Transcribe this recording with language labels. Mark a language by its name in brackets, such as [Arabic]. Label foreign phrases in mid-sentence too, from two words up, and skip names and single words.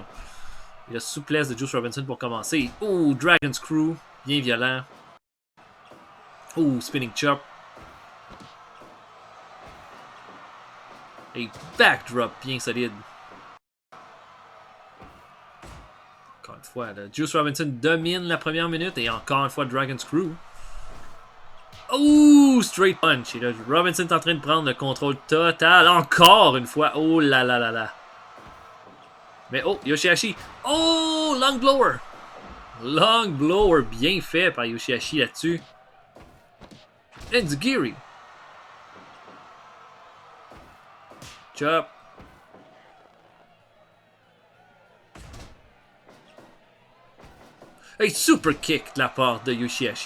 [French] Et la souplesse de Juice Robinson pour commencer. Oh, [English] Dragon Screw, [French] bien violent. [English] Oh, spinning chop. [French] Et backdrop bien solide. Encore une fois, là, Juice Robinson domine la première minute et encore une fois [English] Dragon Screw. Oh, straight punch. [French] Et là, Robinson est en train de prendre le contrôle total. Encore une fois. Oh là là là là. Mais oh, Yoshihashi. Oh, [English] long blower. Long blower [French] bien fait par Yoshihashi là-dessus. [English] Enzigiri. Chop. [French] Hey, [English] super kick [French] de la part de Yoshihashi.